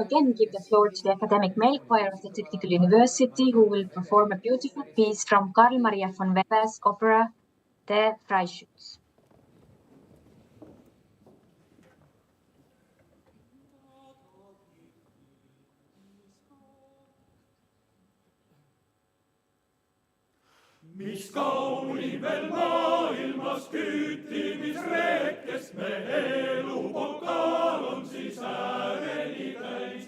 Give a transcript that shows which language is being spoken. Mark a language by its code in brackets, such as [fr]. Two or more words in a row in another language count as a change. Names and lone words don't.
[en] again give the floor to the academic male choir of the Technical University, who will perform a beautiful piece from Carl Maria von Weber's opera, Der Freischütz. [et] Mis kaunil veel maailmas küttimisreekest me elu pokaal on siis ääreni täis.